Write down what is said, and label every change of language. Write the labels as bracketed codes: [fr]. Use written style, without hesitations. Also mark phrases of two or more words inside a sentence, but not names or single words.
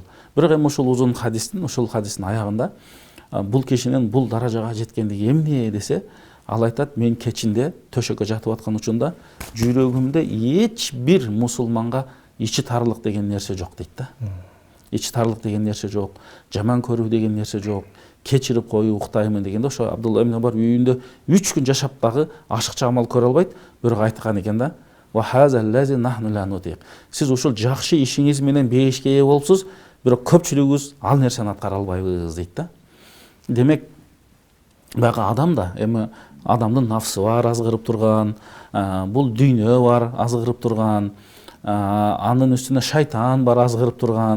[ky] Бирок эми ушул узун хадистин, ушул хадистин аягында бул кишинин бул даражага жеткендиги эмне десе, ал айтат, мен кечинде төшөккө жатып аткан учунда жүрөгүмдө эч бир мусулманга ичи тарлык деген нерсе жок дейт да. Ичи тарлык деген нерсе жок, жаман көрүү деген нерсе жок, кечирип коюу, уктаймын дегенде ошо Абдулла ибн Умар үйүндө 3 күн жашап дагы ашыкча амал көрө албайт, бирок айткан экен да. [ar] وهذا الذي نحن لا نطيق. [ky] Сиз ушул жакшы ишиңиз менен бейишке ээ болупсуз, бирок көпчүлүгүбүз ал нерсени аткара албайбыз дейт да. Демек баягы адам да эми адамдын нафсы бар, азгырып турган, бул дүйнө бар, азгырып турган, анын үстүнө шайтан бар азгырып турган.